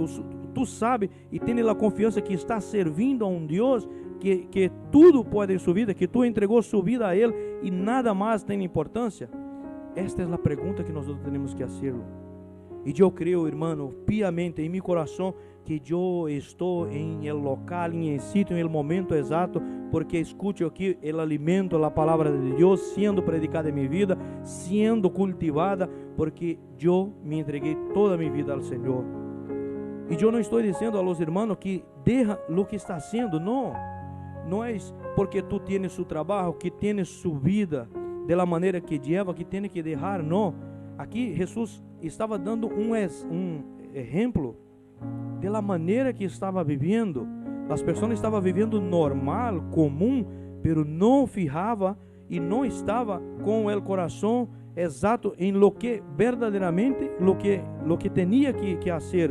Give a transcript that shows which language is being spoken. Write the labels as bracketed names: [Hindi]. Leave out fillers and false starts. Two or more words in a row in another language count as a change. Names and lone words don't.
[Portuguese] Tu sabe e tem a confiança que está servindo a Deus que tudo pode em sua vida, que tu entregou sua vida a Ele e nada mais tem importância? Esta é a pergunta que nós temos que fazer. E eu creio, irmão, piamente em meu coração, que eu estou em el local, em el sítio, em el momento exato, porque escuto aqui o alimento, a palavra de Deus sendo predicada em minha vida, sendo cultivada, porque eu me entreguei toda a minha vida ao Senhor. E eu não estou dizendo [Spanish] a los [Portuguese] irmãos que [Spanish] deja lo que está haciendo, [Portuguese] não. Não é porque tu [Spanish] tienes su [Portuguese] trabalho, que [Spanish] tienes su vida de la [Portuguese] maneira [Spanish] que lleva, [Portuguese] que tem que deixar, não. Aqui Jesus estava dando um exemplo [Spanish] de la [Portuguese] maneira que estava vivendo. As pessoas estavam vivendo normal, comum, pero não fijava e não estava com o coração exato em [Spanish] lo que [Portuguese] verdadeiramente [Spanish] lo que [Portuguese] tinha que fazer.